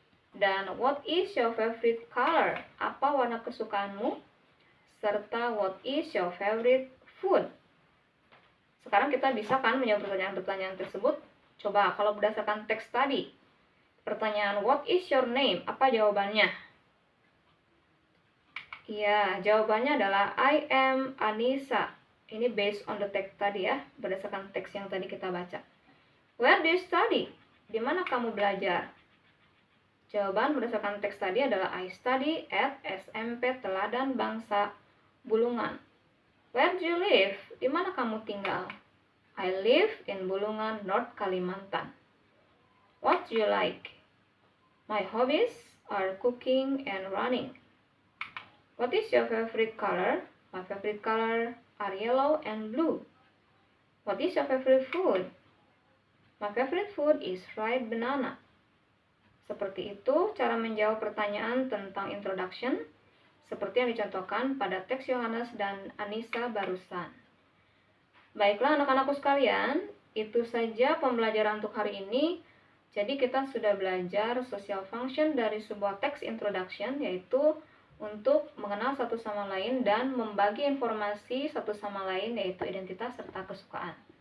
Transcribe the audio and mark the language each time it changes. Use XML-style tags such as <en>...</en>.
<en>Dan what is your favorite color?</en> <id>Apa warna kesukaanmu?</id> <en>Serta what is your favorite food?</en> <id>Sekarang kita bisa kan menjawab pertanyaan-pertanyaan tersebut. Coba kalau berdasarkan teks tadi.</id> <en>Pertanyaan what is your name?</en> <id>Apa jawabannya? Iya, jawabannya adalah</id> <en>I am Anissa.</en> <id>Ini</id> <en>based on the text</en> <id>tadi ya, berdasarkan teks yang tadi kita baca.</id> <en>Where do you study?</en> <id>Di mana kamu belajar? Jawaban berdasarkan teks tadi adalah</id> <en>I study at SMP Teladan Bangsa Bulungan. Where do you live?</en> <id>Di mana kamu tinggal?</id> <en>I live in Bulungan, North Kalimantan. What do you like? My hobbies are cooking and running. What is your favorite color? My favorite color are yellow and blue. What is your favorite food? My favorite food is fried banana.</en> <id>Seperti itu cara menjawab pertanyaan tentang introduction, seperti yang dicontohkan pada teks Yohanes dan Anissa barusan. Baiklah anak-anakku sekalian, itu saja pembelajaran untuk hari ini. Jadi kita sudah belajar social function dari sebuah teks introduction, yaitu untuk mengenal satu sama lain dan membagi informasi satu sama lain, yaitu identitas serta kesukaan.</id>